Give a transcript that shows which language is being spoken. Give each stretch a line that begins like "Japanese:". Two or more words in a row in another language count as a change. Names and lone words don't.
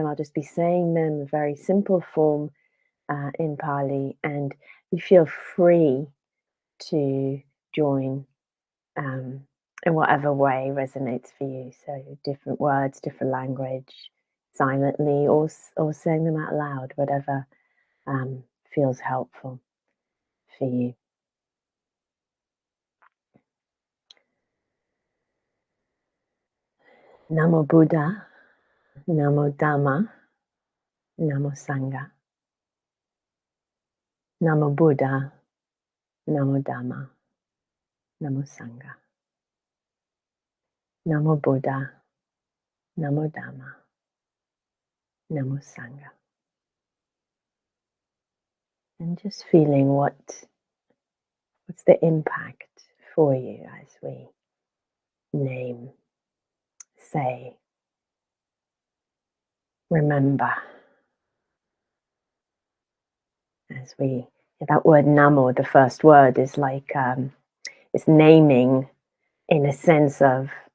English: I'll just be saying them in a very simple form in Pali, and you feel free to join in whatever way resonates for you. So different words, different language, silently, or saying them out loud, whatever feels helpful for you.
Pali: Namo Buddha, Namo Dhamma, Namo Sangha. Namo Buddha, Namo Dhamma, Namo Sangha. Namo Buddha, Namo Dhamma, Namo Sangha.
English: And just feeling what's the impact for you as we name, say, remember. As that word Namo, the first word, is like it's naming in a sense of